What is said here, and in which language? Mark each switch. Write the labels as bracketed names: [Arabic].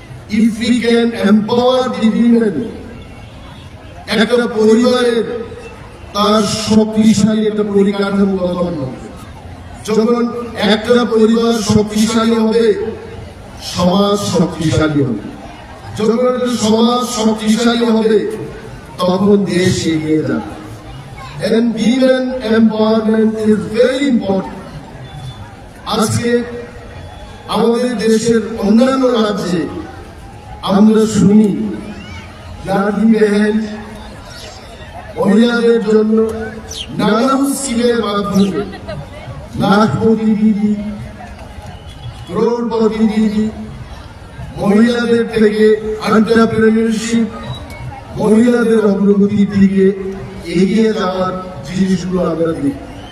[English] if we can empower the women, [Bangla] একটা পরিবারের তার শক্তিশালী একটা পরিকাঠামো গঠন হবে। যখন একটা পরিবার শক্তিশালী হবে, সমাজ শক্তিশালী হবে। যখন একটা সমাজ শক্তিশালী হবে, তখন দেশ এগিয়ে যাবে। [English] And women empowerment is very important. [Bangla] আজকে আমাদের দেশের অন্যান্য রাজ্যে আমরা শুনি লাডলি বেহেন মহিলাদের জন্য নানা স্কিমের মাধ্যমে লাখপতি দিদি, করোড়পতি দিদি, মহিলাদের থেকে এন্টারপ্রেনারশিপ, মহিলাদের অগ্রগতির দিকে এগিয়ে যাওয়ার জিনিসগুলো আমরা দেখি।